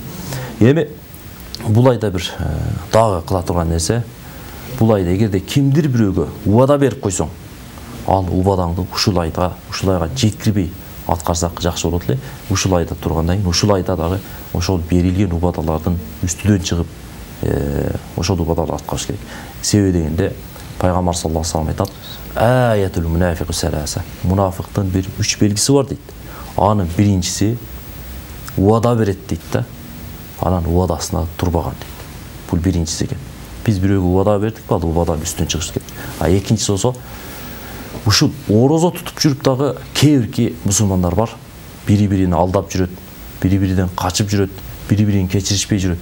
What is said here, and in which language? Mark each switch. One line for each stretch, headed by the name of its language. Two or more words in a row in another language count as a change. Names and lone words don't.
Kyrgyz: Эми бул айда бир дагы кыла турган нерсе, бул айда эгерде кимдир бирөөгө убада берип койсоң, ал убадаңды ушул айга жеткирбей аткарсак жакшы болот эле. Ушул айда тургандан кийин ушул айда дагы ошол берилген убадалардын үстүнөн чыгып, ошол убадаларды аткарыш керек. Себеби дегенде Пайгамбар
Arabic: صلى الله عليه وسلم
Kyrgyz: айтат:
Arabic: "آية المنافق ثلاث."
Kyrgyz: Мунафиктын бир 3 белгиси бар дейт. Анын биринчиси убада берет дейт да. Анан убадасына турбаган дейт. Бул биринчиси экен. Биз бирөөгө убада бердик, ал убаданын үстүнөн чыгыш керек. Экинчиси болсо, ушул орозо тутуп жүрүп дагы кээ бирки мусулмандар бар, бири-бирин алдап жүрөт, бири-биринен качып жүрөт, бири-бирин кечиришпей жүрөт.